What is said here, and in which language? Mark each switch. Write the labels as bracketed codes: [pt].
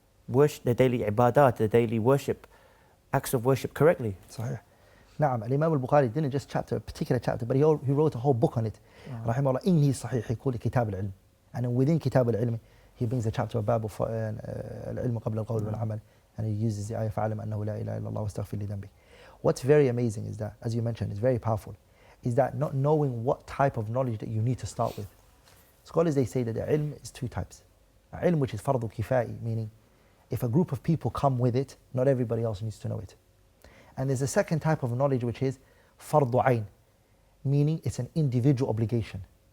[en] worship, their daily ibadat, their daily worship, acts of worship correctly. [ar] صحيح. نعم الإمام البخاري [en] didn't just chapter a particular chapter but he wrote a whole book on it. [ar] رحمه الله. [en] In his صحيح he called it كتاب العلم. And then within كتاب العلم he brings a chapter about [ar] العلم قبل القول والعمل. [en] And he uses the ayah [ar] فَعَلَمْ أَنَّهُ لَا إِلَهَ إِلَّا اللَّهُ وَاسْتَغْفِرْ لِذَنْبِهِ. [en] What's very amazing is that, as you mentioned, it's very powerful, is that not knowing what type of knowledge that you need to start with. Scholars, they say that the ilm is two types. Ilm which is fardu kifai, meaning if a group of people come with it, not everybody else needs to know it. And there's a second type of knowledge which is fardu ayn, meaning it's an individual obligation.